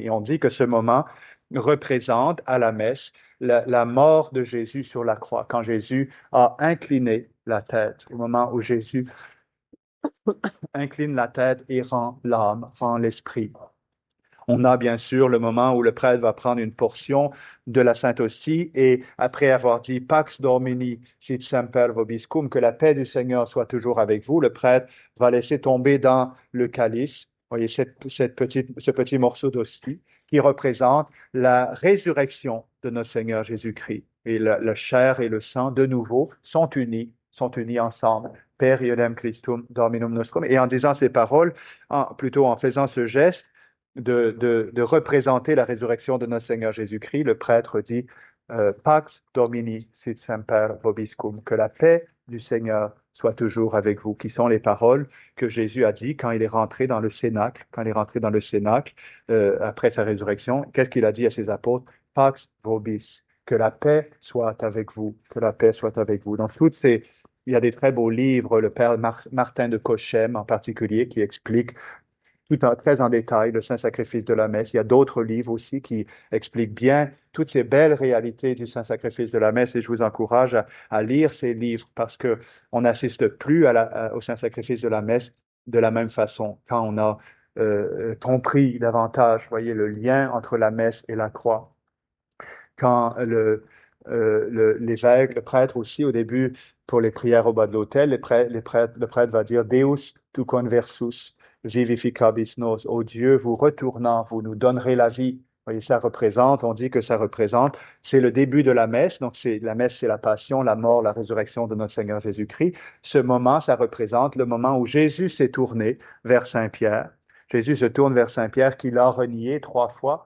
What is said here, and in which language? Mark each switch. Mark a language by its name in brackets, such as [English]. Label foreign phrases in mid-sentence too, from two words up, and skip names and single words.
[French] Et on dit que ce moment représente à la messe la mort de Jésus sur la croix, quand Jésus a incliné la tête, au moment où Jésus incline la tête et rend l'âme, rend l'esprit. On a bien sûr le moment où le prêtre va prendre une portion de la Sainte Hostie et après avoir dit [Latin] Pax Domini sit semper vobiscum, [French] que la paix du Seigneur soit toujours avec vous, le prêtre va laisser tomber dans le calice, voyez, ce petit morceau d'hostie qui représente la résurrection de notre Seigneur Jésus-Christ. Et la chair et le sang, de nouveau, sont unis ensemble. [Latin] Per iudem Christum Dominum Nostrum. [French] Et en disant ces paroles, plutôt en faisant ce geste, de représenter la résurrection de notre Seigneur Jésus-Christ, le prêtre dit [Latin] Pax Domini sit semper vobiscum, [French] que la paix du Seigneur soit toujours avec vous, qui sont les paroles que Jésus a dit quand il est rentré dans le Cénacle, après sa résurrection. Qu'est-ce qu'il a dit à ses apôtres? [Latin] Pax vobis, [French] que la paix soit avec vous, que la paix soit avec vous. Donc, il y a des très beaux livres, le père Martin de Cochem en particulier, qui explique très en détail le Saint-Sacrifice de la messe. Il y a d'autres livres aussi qui expliquent bien toutes ces belles réalités du Saint-Sacrifice de la messe et je vous encourage à lire ces livres parce que on n'assiste plus au Saint-Sacrifice de la messe de la même façon quand on a compris davantage, voyez, le lien entre la messe et la croix. Quand l'évêque, le prêtre aussi, au début, pour les prières au bas de l'autel, le prêtre va dire [Latin] Deus tu conversus vivificabis nos. [French] Ô Dieu, vous retournant, vous nous donnerez la vie. Vous voyez, on dit que ça représente, c'est le début de la messe. Donc, la messe, c'est la passion, la mort, la résurrection de notre Seigneur Jésus-Christ. Ce moment, ça représente le moment où Jésus s'est tourné vers Saint-Pierre. Jésus se tourne vers Saint-Pierre qui l'a renié 3 fois.